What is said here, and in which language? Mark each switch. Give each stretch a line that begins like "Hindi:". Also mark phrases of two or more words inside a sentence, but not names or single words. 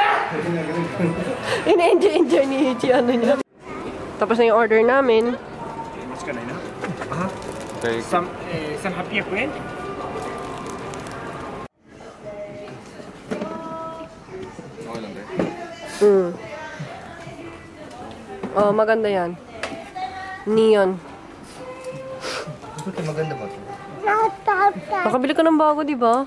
Filipino: Ina-enjoy ni Ichi ano niya. Tapos na yung order namin.
Japanese: しかないな。あ、
Filipino: Okay.
Japanese: 1800円。
Filipino: Okay lang din. Oh, maganda yan. Neon. Bakit maganda ba ito? Nakabili ka ng bago, di ba?